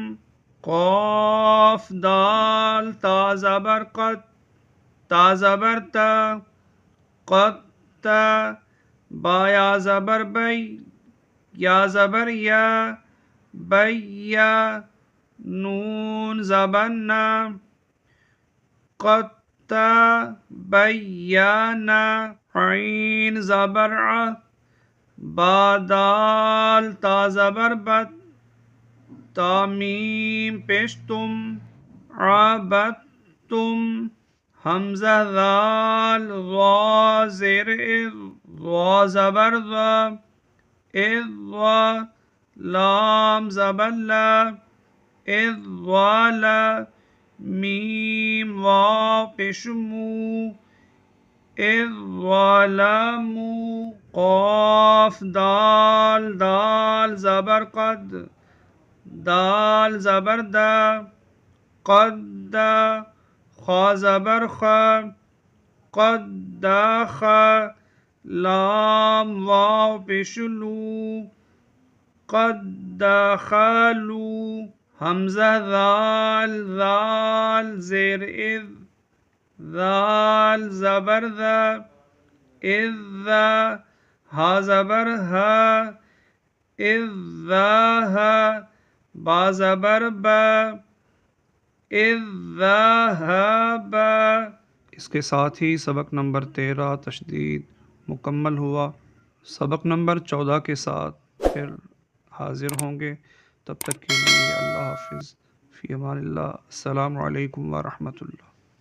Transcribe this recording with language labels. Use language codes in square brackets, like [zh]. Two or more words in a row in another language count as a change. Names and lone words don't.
[ur] قاف دال تا زبر قد تا زبر تا قد تا با یا زبر بی یا زبر یا بی نون زبر نا قد تا بیانا عین زبر ع با دال تا زبر بد تا میم پیشتم عبدتم حمزہ ذال ضا زیر اذ ضا زبر ضا اذ ضا لام زبر لا اذ ضا لا میم واو پیشمو اذ ظلموا قاف دال دال زبر قد دال زبر دا قد دا خا زبر خا قد دا خا لام واو پیشلو [ar] قد دخلوا [ur] حمزہ ذال ذال زیر اذ ذال زبر ذا اذ ذا ہا زبر ہا اذ ذا ہا با زبر با، [ar] اذ ذهب۔ [ur] اس کے ساتھ ہی سبق نمبر 13 تشدید مکمل ہوا۔ سبق نمبر 14 کے ساتھ پھر حاضر ہوں گے، تب تک کے لیے اللہ حافظ، [ar] فی امان اللہ، السلام علیکم ورحمۃ اللہ۔